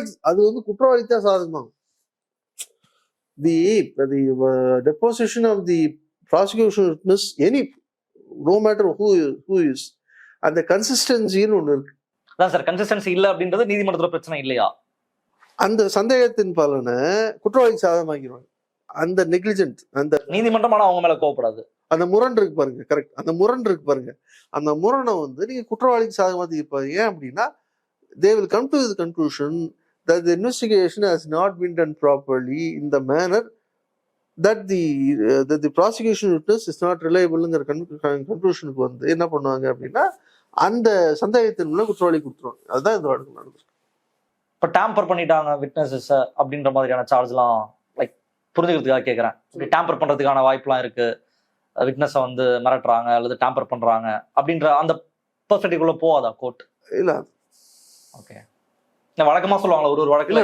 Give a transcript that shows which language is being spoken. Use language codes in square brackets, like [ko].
[ta] அது வந்து குற்றவாளிக்கு தான் சாதகமாகும். [en] The deposition of the prosecution witness, any, no matter who is, [ta] அந்த கன்சிஸ்டன்சின்னு ஒண்ணு இருக்கு. அதான் சார், கன்சிஸ்டன்சி இல்ல அப்படின்றது நீதிமன்றத்துல பிரச்சனை இல்லையா? அந்த சந்தேகத்தின் பலனை குற்றவாளிக்கு சாதகமாக்கிடுவாங்க. அந்த நெக்லிஜென்ட், அந்த நீதிமன்றம் ஆனா அவங்க மேல கோவப்படாது. அந்த முரண் இருக்கு பாருங்க, கரெக்ட். அந்த முரண் இருக்கு பாருங்க, அந்த முரணை வந்து நீங்க குற்றவாளிக்கு சாதகமா தீர்ப்பாங்க. ஏன் அப்படின்னா [en] they will come to the conclusion that the investigation has not been done properly in the manner that the prosecution witness is not reliable-ங்கிற [ta] கன்க்ளூஷனுக்கு வந்து என்ன பண்ணுவாங்க அப்படின்னா அந்த சந்தேகத்தின் மூலம் குற்றவாளி கொடுத்துருவாங்க. அதுதான் இந்த வழக்கு நடந்திருக்கு. இப்ப டேம்பர் பண்ணிட்டாங்க விட்னஸஸ் அப்படின்ற மாதிரியான சார்ஜ்லாம் லைக் புரிஞ்சுக்கிறதுக்காக கேட்கறேன். டேம்பர் பண்றதுக்கான வாய்ப்புலாம் இருக்கு, விட்னஸை வந்து மிரட்டுறாங்க அல்லது டேம்பர் பண்றாங்க அப்படின்ற அந்த பெர்ஸ்பெக்டிவ்ல போகாதா கோர்ட்? இல்ல, ஓகே, இந்த வழக்கமா சொல்லுவாங்களா ஒரு வழக்குல?